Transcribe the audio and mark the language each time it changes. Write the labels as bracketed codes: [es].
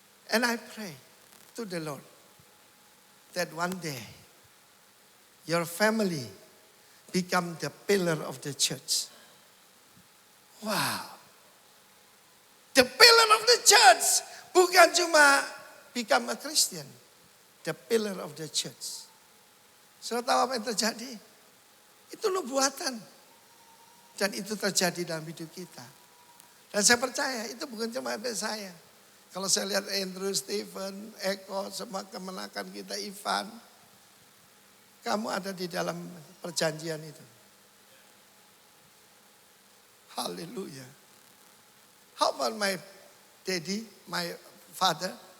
[en] And I pray to the Lord that one day your family become the pillar of the church. Wow. The pillar of the church. [id] Bukan cuma [en] become a Christian. The pillar of the church. [id] Saudara tahu apa yang terjadi? Itu nubuatan. Dan itu terjadi dalam hidup kita. Dan saya percaya itu bukan cuma saya. Kalau saya lihat Andrew, Stephen, Eko, semua kemenakan kita, Ivan. Kamu ada di dalam perjanjian itu. Haleluya. [en] How about my daddy, my father?